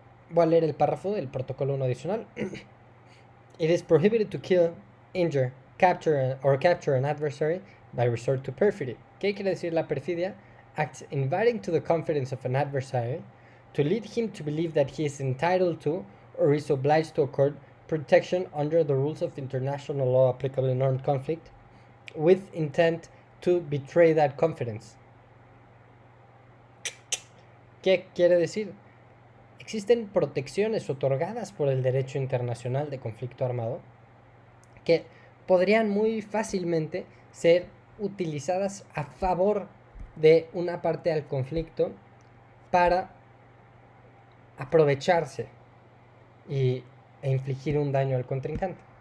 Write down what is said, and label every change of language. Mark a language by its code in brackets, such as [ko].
[es] Voy a leer el párrafo del protocolo 1 adicional. [en] It is prohibited to kill, injure, capture an adversary by resort to perfidy. [es] ¿Qué quiere decir la perfidia? [en] Acts inviting to the confidence of an adversary to lead him to believe that he is entitled to or is obliged to accord protection under the rules of international law applicable in armed conflict with intent to betray that confidence. [es] ¿Qué quiere decir? Existen protecciones otorgadas por el derecho internacional de conflicto armado que podrían muy fácilmente ser utilizadas a favor de una parte del conflicto para aprovecharse e infligir un daño al contrincante.